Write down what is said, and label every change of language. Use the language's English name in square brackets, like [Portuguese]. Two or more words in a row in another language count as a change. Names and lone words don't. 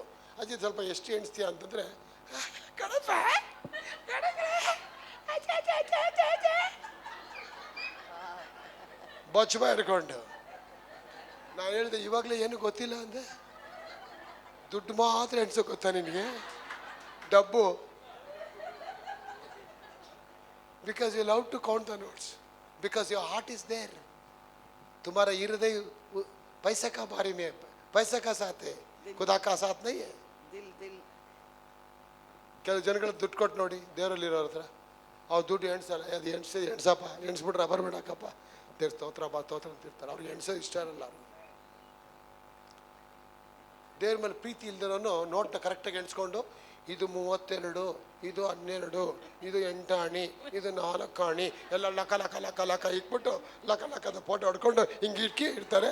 [Kannada] ಅಜ್ಜಿ ಸ್ವಲ್ಪ ಎಷ್ಟು ಎಣಿಸ್ತೀಯ ಅಂತಂದರೆ, ಬಚ್ಚ ಹಿಡ್ಕೊಂಡು ನಾನು ಹೇಳಿದೆ, ಇವಾಗಲೇ ಏನು ಗೊತ್ತಿಲ್ಲ ಅಂದೆ. ದುಡ್ಡು ಮಾತ್ರ ಎಣಿಸೋ ಗೊತ್ತಾ ನಿನಗೆ? [English] ಡಬ್ಬು. because you love to count the notes, because your heart is there. [Hindi] तुम्हारा हृदय पैसे का बारे में, पैसे का साथ है, खुदा का साथ नहीं है. [Kannada] ಕೆಲವು ಜನಗಳು ದುಡ್ಡು ಕೊಟ್ಟು ನೋಡಿ ದೇವರಲ್ಲಿರೋರ ಹತ್ರ, ಅವ್ರು ದುಡ್ಡು ಎಣ್ಸಲ್ಲ. ಅದು ಎಣ್ಸಪ್ಪ, ಎಣ್ಸ್ಬಿಟ್ರೆ ಬರ್ಬೇಡಕ್ಕಪ್ಪ, ದೇವ್ರ ಸ್ತೋತ್ರ ಬಾ ಸ್ತೋತ್ರ ಅಂತಿರ್ತಾರೆ. ಅವ್ರಿಗೆ ಎಣ್ಸೋದು ಇಷ್ಟ ಇರಲ್ಲ. ಅವ್ರು ದೇವ್ರ ಮೇಲೆ ಪ್ರೀತಿ ಇಲ್ದಿರೋನು ನೋಟ್ನ ಕರೆಕ್ಟಾಗಿ ಎಣ್ಸ್ಕೊಂಡು ಇದು 32, ಇದು 12, ಇದು 8 ಆಣಿ, ಇದು 4 ಆಣಿ ಎಲ್ಲ ಲಕ ಲಕ ಲಕ ಲಕ ಇಟ್ಬಿಟ್ಟು ಲಕ ಲಕದ ಫೋಟೋ ಹೊಡ್ಕೊಂಡು ಹಿಂಗೆ ಇರ್ತಾರೆ.